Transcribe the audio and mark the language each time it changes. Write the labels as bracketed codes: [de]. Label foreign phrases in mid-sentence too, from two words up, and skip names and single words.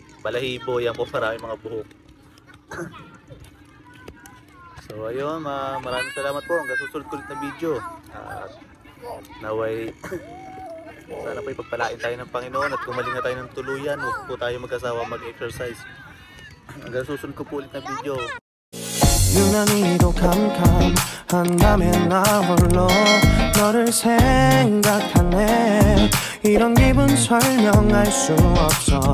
[tl] Balahibo yan po, marami mga buhok. So ayun, maraming salamat po. Hanggang susunod ulit na video. At naway sana po ipagpalain tayo ng Panginoon at gumaling na tayo ng tuluyan. Huwag po tayo mag-asawa mag-exercise. Hanggang susunod ko po ulit na video. [ko] 유난히도 캄캄한다면 나 홀로 너를 생각하네. 이런 기분 설명할 수 없어.